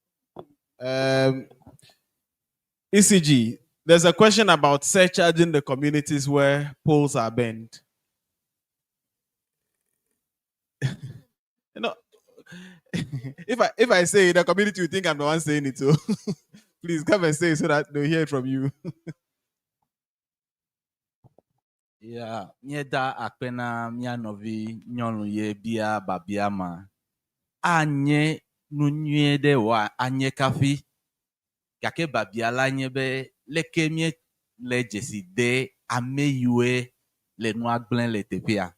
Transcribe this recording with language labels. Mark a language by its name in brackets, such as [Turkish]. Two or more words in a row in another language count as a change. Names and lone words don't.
[English] ECG, there's a question about surcharging the communities where poles are bent. You know, if I say it, the community will think I'm the one saying it. So please come and say it so that they'll hear it from you. Yeah, [Ewe] nyeda akpena mia novi nyɔnu ye bia babia ma. Anye nunyue de wa anye kafi. Gake babia la nye be leke mie le jesi de ame yue le nu agblẽ le teƒea.